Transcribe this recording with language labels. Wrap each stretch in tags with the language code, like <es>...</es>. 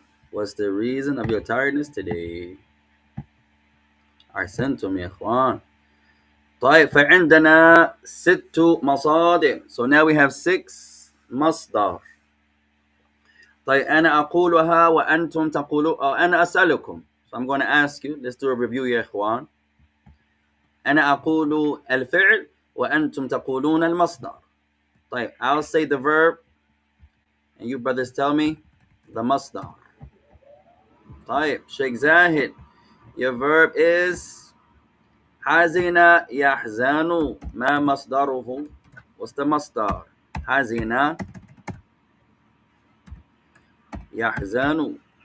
<en>What's the reason of your tiredness today?</en> <ar>أحسنتم يا إخوان. طيب فعندنا 6 مصادر.</ar> <en>So now we have 6 مصدر.</en> <ar>طيب أنا أقولها وأنتم تقولون أو أنا أسألكم.</ar> <en>So I'm going to ask you. Let's do a review يا إخوان.</en> <ar>أنا أقول الفعل وأنتم تقولون المصدر.</ar> <en>طيب I'll say the verb and you brothers tell me the masdar. طيب Sheikh Zahid, your verb is</en> <ar>حزن يحزن ما مصدره؟</ar> <en>What's the</en> <ar>مصدر؟ حزن يحزن.</ar>